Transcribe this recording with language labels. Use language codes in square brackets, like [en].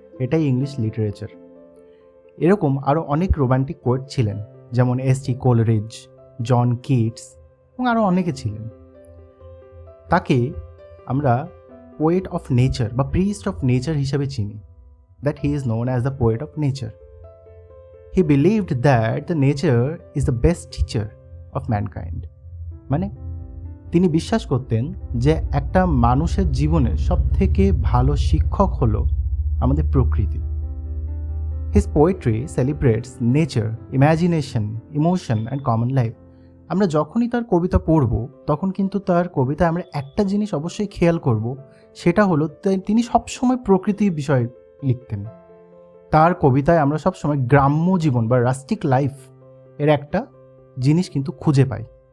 [bn] এটাই English literature. এরকম আরও অনেক রোম্যান্টিক পোয়েট ছিলেন, যেমন এস.টি. কোলরিজ, জন কিটস এবং আরও অনেকে ছিলেন। তাকে আমরা পোয়েট অফ নেচার বা প্রিস্ট অফ নেচার হিসেবে চিনি। [en] That he is known as the poet of nature. He believed that the nature is the best teacher of mankind. [bn] মানে তিনি বিশ্বাস করতেন যে একটা মানুষের জীবনের সবথেকে ভালো শিক্ষক হলো আমাদের প্রকৃতি। [en] His poetry celebrates nature, imagination, emotion and common life. [bn] আমরা যখনই তার কবিতা পড়ব তখন কিন্তু তার কবিতায় আমরা একটা জিনিস অবশ্যই খেয়াল করব, সেটা হলো তিনি সবসময় প্রকৃতির বিষয়ে লিখতেন। তার কবিতায় আমরা সবসময় গ্রাম্য জীবন বা রাস্টিক লাইফ এর একটা জিনিস কিন্তু খুঁজে পাই।